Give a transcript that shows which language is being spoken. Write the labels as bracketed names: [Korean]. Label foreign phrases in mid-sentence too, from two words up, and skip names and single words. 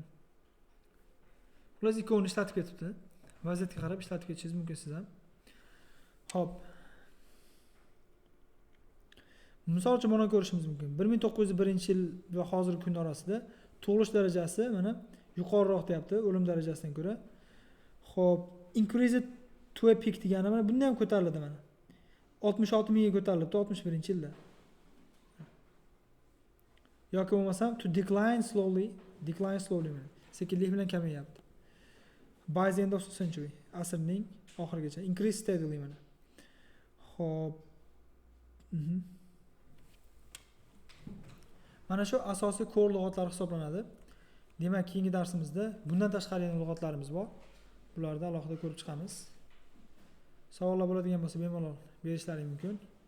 [Uzbek] Xullas ikkovini ishlatib ketibdi. Vaziyatga qarab ishlatib ketishingiz mumkin siz ham. Hop. Misol uchun mana ko'rishimiz mumkin. 1901-yil va hozirgi kun orasida tug'ilish darajasi mana yuqoriroq deyapti o'lim darajasidan ko'ra. Xo'p, [English] increased to a peak [Uzbek] degani mana bundan ham ko'tarildi mana. 66 mingga ko'tarilibdi 61-yilda. Yoki bo'lmasam [English] to decline slowly [Uzbek] mana. Sekinlik bilan kamayyapti. [English] By the end of the century, [Uzbek] asrning oxirigacha [English] increase steadily [Uzbek] mana. Xo'p. Mana shu asosiy core lug'atlar hisoblanadi. Demak, keyingi darsimizda bundan tashqari yana lug'atlarimiz bor. Bularni alohida ko'rib chiqamiz. Savollar bo'ladigan bo'lsa bemalol berishlari mumkin.